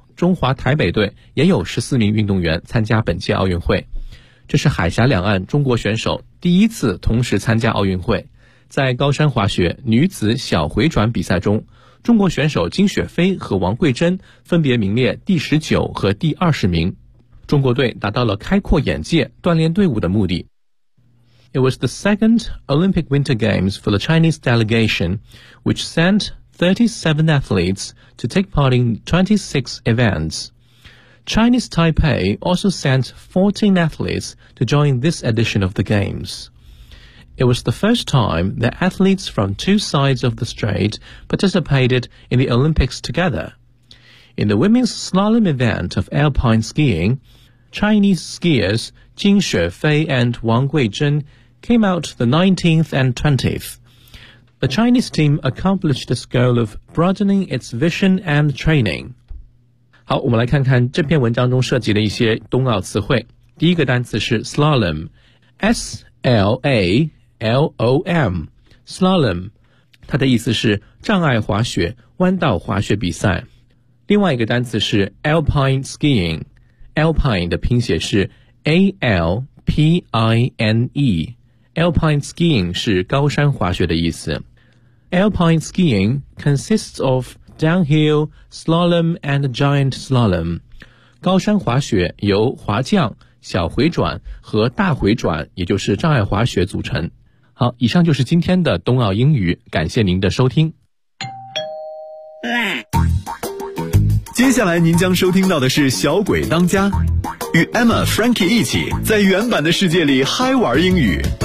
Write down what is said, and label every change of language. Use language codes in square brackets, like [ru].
[zh] 中华台北队也有14名运动员参加本届奥运会，这是海峡两岸中国选手第一次同时参加奥运会。在高山滑雪女子小回转比赛中，中国选手金雪飞和王桂珍分别名列第19和第20名。中国队达到了开阔眼界、锻炼队伍的目的。 [en] It was the second Olympic Winter Games for the Chinese delegation, which sent 37 athletes to take part in 26 events. Chinese Taipei also sent 14 athletes to join this edition of the Games. It was the first time that athletes from two sides of the strait participated in the Olympics together. In the women's slalom event of alpine skiing, Chinese skiers Jin Xuefei and Wang Guizhen came out the 19th and 20th. The Chinese team accomplished this goal of broadening its vision and training. [zh] 好，我们来看看这篇文章中涉及的一些冬奥词汇。第一个单词是 slalom, S-L-A-L-O-M, slalom, 它的意思是障碍滑雪、弯道滑雪比赛。另外一个单词是 alpine skiing, alpine 的拼写是 A-L-P-I-N-E, alpine skiing 是高山滑雪的意思。 [en] Alpine skiing consists of downhill, slalom and giant slalom. [zh] 高山滑雪由滑降、小回转和大回转，也就是障碍滑雪组成。好，以上就是今天的冬奥英语，感谢您的收听。接下来您将收听到的是小鬼当家，与 Emma Frankie 一起在原版的世界里嗨玩英语。